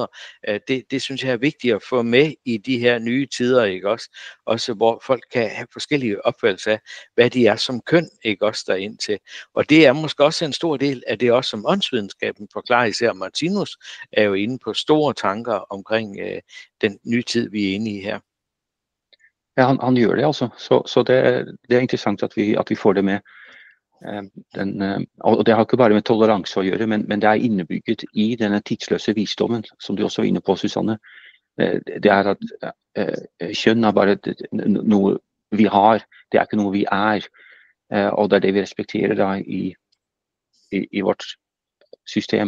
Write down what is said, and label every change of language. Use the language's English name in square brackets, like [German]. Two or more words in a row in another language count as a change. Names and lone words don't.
[Danish] Det synes jeg er vigtigt at få med i de her nye tider, ikke også? Også hvor folk kan have forskellige opfattelser af, hvad de er som køn, ikke også derind til. Og det er måske også en stor del af det også, som åndsvidenskaben forklarer, især Martinus er jo inde på store tanker omkring den nye tid, vi er inde i her. [Norwegian] Ja, han gjør det altså. Så det er interessant at vi får det med. Og det har ikke bare med toleranse å gjøre, men det er innebygget i denne tidsløse visdommen, som du også var inne på, Susanne. Det er at kjønn er bare noe vi har, det er ikke noe vi er, og det er det vi respekterer da i vårt system.